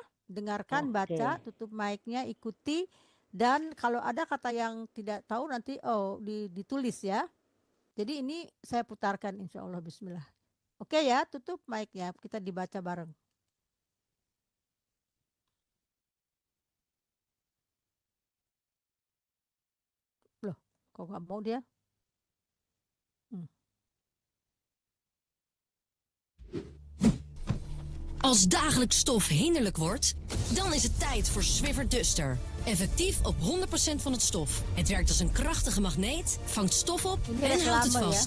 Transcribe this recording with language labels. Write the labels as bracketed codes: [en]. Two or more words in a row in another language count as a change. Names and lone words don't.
[id] Dengarkan, baca, tutup mic-nya, ikuti. Dan kalau ada kata yang tidak tahu nanti ditulis ya. Jadi ini saya putarkan [ar] إن شاء الله, [id] bismillah. Oke ya, tutup mic-nya, kita dibaca bareng. Loh, kok nggak mau dia? [nl] Als dagelijks stof hinderlijk wordt, dan is het tijd voor Swiffer Duster. Effectief op 100% van het stof. Het werkt als een krachtige magneet, vangt stof op en houdt het vast.